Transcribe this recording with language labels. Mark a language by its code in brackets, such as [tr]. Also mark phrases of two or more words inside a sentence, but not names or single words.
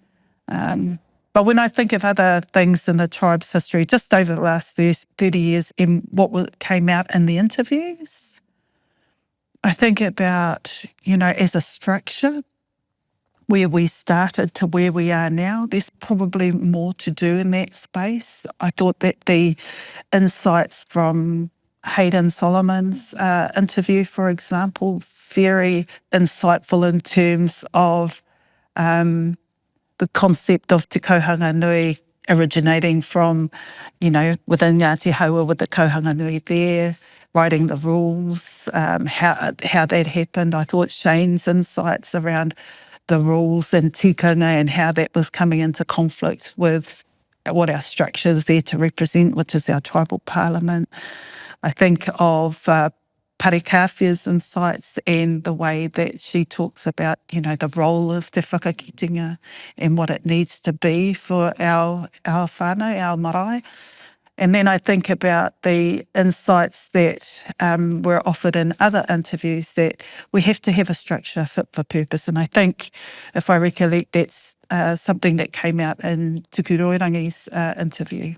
[en] But when I think of other things in the tribe's history, just over the last 30 years and what came out in the interviews, I think about, as a structure, where we started to where we are now, there's probably more to do in that space. I thought that the insights from Hayden Solomon's interview, for example, very insightful in terms of the concept of [mi] te kohanga nui [en] originating from, within Ngāti Haua with the [mi] kohanga nui [en] there, writing the rules, how that happened. I thought Shane's insights around the rules and tikanga and how that was coming into conflict with what our structure is there to represent, which is our tribal parliament. I think of Parikawhia's insights and the way that she talks about, the role of [mi] te whakakitenga [en] and what it needs to be for our whānau, our marae. And then I think about the insights that were offered in other interviews that we have to have a structure fit for purpose. And I think, if I recollect, that's something that came out in Tuku Roirangi's interview.